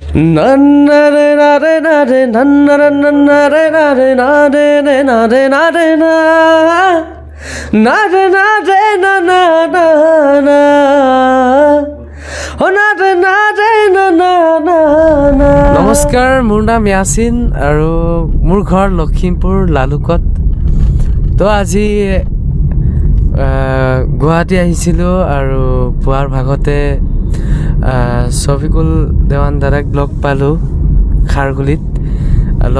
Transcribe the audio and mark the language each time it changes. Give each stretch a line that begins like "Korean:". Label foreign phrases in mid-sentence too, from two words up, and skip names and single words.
Assamese: Nare nare nare nare nare nare nare nare nare na nare nare na na na na oh nare nare na na na na নমস্কাৰ মোৰ নাম ইয়াছিন আৰু মোৰ ঘৰ লখিমপুৰ লালুকত তো আজি গুৱাহাটী আহিছিলোঁ আৰু পুৱাৰ ভাগতে শফিকুল দেৱান দাদাক লগ পালোঁ খাৰগুলিত লগ